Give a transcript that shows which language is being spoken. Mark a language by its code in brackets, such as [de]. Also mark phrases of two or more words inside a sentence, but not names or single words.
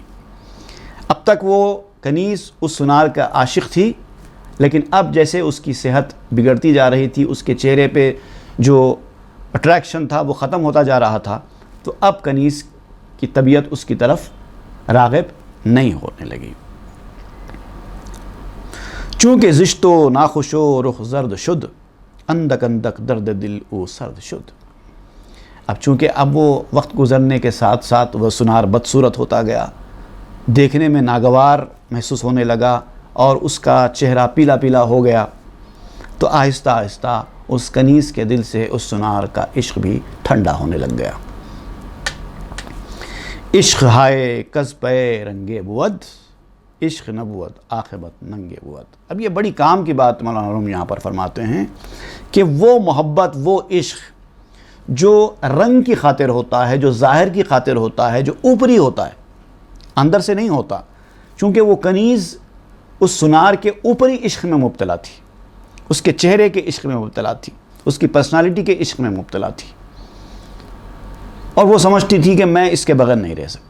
[ur] اب تک وہ کنیز اس سنار کا عاشق تھی، لیکن اب جیسے اس کی صحت بگڑتی جا رہی تھی، اس کے چہرے پہ جو اٹریکشن تھا وہ ختم ہوتا جا رہا تھا، تو اب کنیز کی طبیعت اس کی طرف راغب نہیں ہونے لگی. [fa] چونکہ زشت و ناخوش و رخ زرد شد، اندک اندک درد دل او سرد شد. [ur] اب چونکہ اب وہ وقت گزرنے کے ساتھ ساتھ وہ سنار بدصورت ہوتا گیا، دیکھنے میں ناگوار محسوس ہونے لگا اور اس کا چہرہ پیلا پیلا ہو گیا، تو آہستہ آہستہ اس کنیز کے دل سے اس سنار کا عشق بھی ٹھنڈا ہونے لگ گیا. [fa] عشق ہائے کز پہ رنگے بود، عشق نبوت عاقبت ننگے بود. [ur] اب یہ بڑی کام کی بات مولانا روم یہاں پر فرماتے ہیں کہ وہ محبت، وہ عشق جو رنگ کی خاطر ہوتا ہے، جو ظاہر کی خاطر ہوتا ہے، جو اوپری ہوتا ہے، اندر سے نہیں ہوتا. چونکہ وہ کنیز اس سنار کے اوپری عشق میں مبتلا تھی، اس کے چہرے کے عشق میں مبتلا تھی، اس کی پرسنالٹی کے عشق میں مبتلا تھی، اور وہ سمجھتی تھی کہ میں اس کے بغیر نہیں رہ سکتی.